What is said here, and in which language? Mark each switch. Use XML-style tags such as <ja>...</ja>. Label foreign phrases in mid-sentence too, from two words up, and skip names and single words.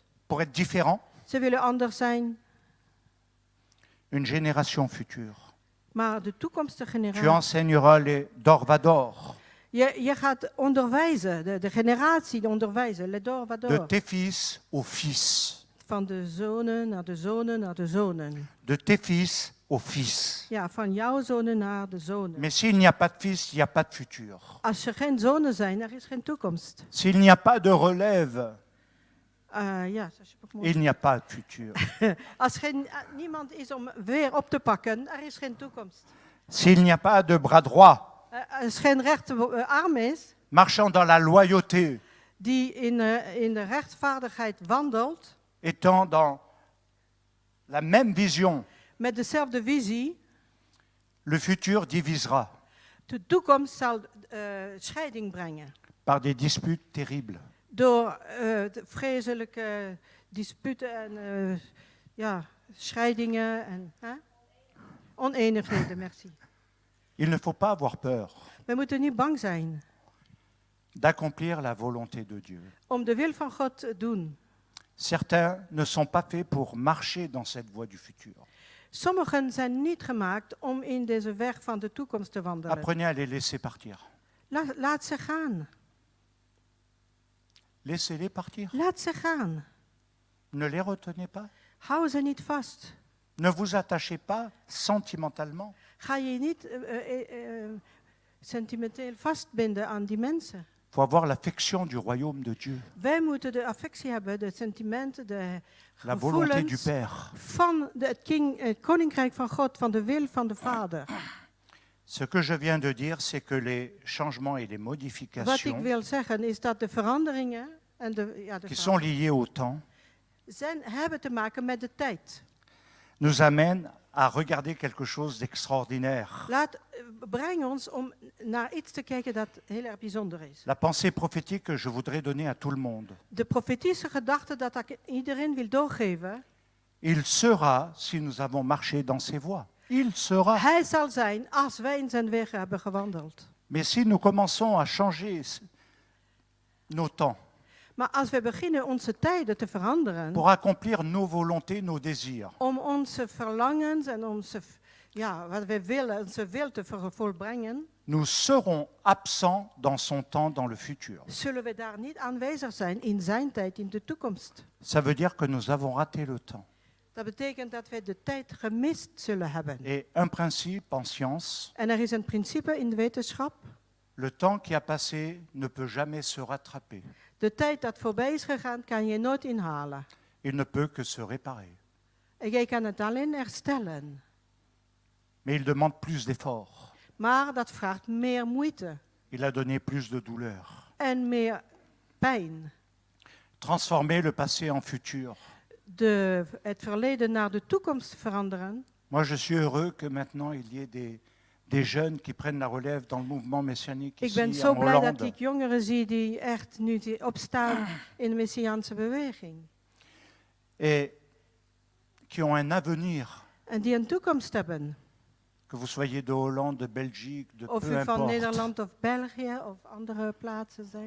<fr>Pour être différents,</fr> <nl>Ze willen anders zijn,</nl> <fr>une génération future.</fr> <nl>Maar de toekomstige</nl> <fr>Tu</fr> <nl>generatie.</nl> <fr>enseigneras les Dorvador</fr> <nl>Je gaat onderwijzen, de generatie onderwijzen.</nl> <fr>Le</fr> <nl>de Dorvador.</nl> <fr>tes fils aux fils,</fr> <nl>Van de zonen naar de zonen naar de zonen.</nl> <fr>de tes fils aux fils.</fr> <nl>Ja, van jouw zonen naar de zonen.</nl> <fr>Mais s'il n'y a pas de fils, il n'y a pas de futur.</fr> <nl>Als er geen zonen zijn, er is geen toekomst.</nl> <fr>S'il n'y a pas de relève,</fr> <nl>Ja, dat is ook mooi.</nl> <fr>il n'y a pas de futur.</fr> <nl>Als niemand is om weer op te pakken, er is geen toekomst.</nl> <fr>S'il n'y a pas de bras droit,</fr> <nl>Als geen rechterarm is,</nl> <fr>marchant dans la loyauté,</fr> <nl>die in de rechtvaardigheid wandelt,</nl> <fr>étant dans la même vision,</fr> <nl>met dezelfde visie,</nl> <fr>le futur divisera</fr> <nl>de toekomst zal scheiding brengen.</nl> <fr>par des disputes terribles.</fr> <nl>Door de vreselijke disputen en ja, scheidingen en oneenigheden,</nl> <fr>merci. Il ne faut pas avoir peur</fr> <nl>We moeten niet bang zijn</nl> <fr>d'accomplir la volonté de Dieu.</fr> <nl>om de wil van God te doen.</nl> <fr>Certains ne sont pas faits pour marcher dans cette voie du futur.</fr> <nl>Sommigen zijn niet gemaakt om in deze weg van de toekomst te wandelen.</nl> <fr>Apprenez à les laisser partir.</fr> <nl>Laat ze gaan.</nl> <fr>Laissez-les partir.</fr> <nl>Laat ze gaan.</nl> <fr>Ne les retenez pas.</fr> <nl>Hou ze niet vast.</nl> <fr>Ne vous attachez pas sentimentalement.</fr> <nl>Ga je niet sentimenteel vastbinden aan die mensen.</nl> <fr>Il faut avoir l'affection du royaume de Dieu,</fr> <nl>Wij moeten de affectie hebben, de sentimenten, de</nl> <fr>la volonté du</fr> <nl>gevoelens</nl> <fr>Père.</fr> <nl>van het koninkrijk van God, van de wil van de Vader.</nl> <fr>Ce que je viens de dire, c'est que les changements et les</fr> <nl>Wat ik</nl> <fr>modifications</fr> <nl>wil zeggen is dat de veranderingen en de</nl> <fr>qui sont liées au temps</fr> <nl>hebben te maken met de tijd.</nl> <fr>nous amènent à regarder quelque chose d'extraordinaire.</fr> <nl>Breng ons om naar iets te kijken dat heel erg bijzonder is.</nl> <fr>La pensée prophétique que je voudrais donner à tout le monde.</fr> <nl>De profetische gedachte dat ik iedereen wil doorgeven.</nl> <fr>Il sera si nous avons marché dans ses voies. Il sera.</fr> <nl>Hij zal zijn als wij in zijn weg hebben gewandeld.</nl> <fr>Mais si nous commençons à changer nos temps</fr> <nl>Maar als we beginnen onze tijden te veranderen,</nl> <fr>pour accomplir nos volontés, nos désirs,</fr> <nl>om onze verlangens en wat we willen, onze wil te volbrengen,</nl> <fr>nous serons absents dans son temps dans le futur.</fr> <nl>zullen we daar niet aanwezig zijn in zijn tijd, in de toekomst.</nl> <fr>Ça veut dire que nous avons raté le temps.</fr> <nl>Dat betekent dat we de tijd gemist zullen hebben.</nl> <fr>Et un principe en science,</fr> <nl>En er is een principe in de wetenschap.</nl> <fr>le temps qui a passé ne peut jamais se rattraper.</fr> <nl>De tijd dat voorbij is gegaan, kan je nooit inhalen.</nl> <fr>Il ne peut que se réparer.</fr> <nl>En jij kan het alleen herstellen.</nl> <fr>Mais il demande plus d'efforts.</fr> <nl>Maar dat vraagt meer moeite</nl> <fr>Il a donné plus de douleur.</fr> <nl>en meer pijn.</nl> <fr>Transformer le passé en futur.</fr> <nl>Het verleden naar de toekomst veranderen.</nl> <fr>Moi, je suis heureux que maintenant il y ait des jeunes qui prennent la relève dans le mouvement messianique</fr> <nl>Ik ben</nl> <fr>ici</fr> <nl>zo</nl> <fr>en</fr> <nl>blij dat</nl> <fr>Hollande.</fr> <nl>ik jongeren zie die echt nu opstaan in de Messiaanse beweging.</nl> <fr>Et qui ont un avenir,</fr> <nl>En die een toekomst hebben.</nl> <fr>que vous soyez de Hollande, de Belgique, de</fr> <nl>Of</nl> <fr>peu</fr> <nl>u van</nl> <fr>importe.</fr> <nl>Nederland of België of andere plaatsen zijn.</nl>